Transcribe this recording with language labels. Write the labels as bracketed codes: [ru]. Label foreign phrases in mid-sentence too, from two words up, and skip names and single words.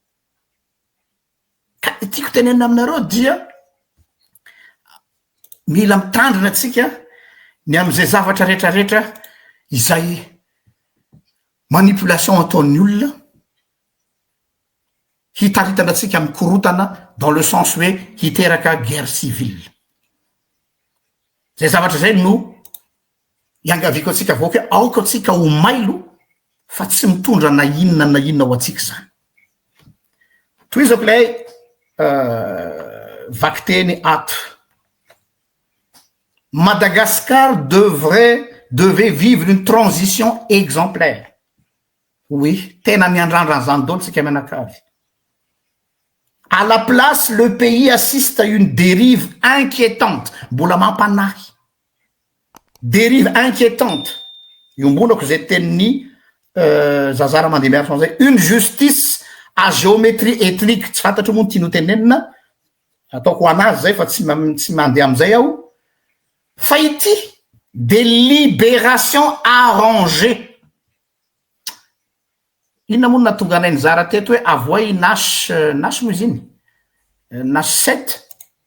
[mg] Ka tiako tenenina aminareo dia mila mitandrina atsika ny am'izay zavatra rehetrarehetra izay manipulation ataon'ny olona hitaritandratsika mikorotana [fr] dans le sens [mg] hoe hiteraka [fr] guerre civile. [mg] Zay zavatra zay no iangaviko atsika vaoaka hoe aoka atsika ho mailo fa tsy mitondra na inona ho atsika zany. Toy izao lay vaky ato. [fr] Madagascar devait vivre une transition exemplaire. Oui, [mg] tena miandrandrana zany dolo tsika mianakavy. [fr] À la place, le pays assiste à une dérive inquiétante. [mg] Mbola mampanahy. [fr] Dérive inquiétante. [mg] Io mbolako zay tenin'ny Zazara Mandimby Arson zay. [fr] Une justice à géométrie ethnique. [mg] Tsy fantatro moa tiano tenenina. Ataoko anazy zay fa tsy mandeha am'izay aho. Fa ity [fr] des libérations arrangées. [mg] Inona moa natonga anay nizara teto hoe avoay nash moa izy iny nash 7 hatram'izao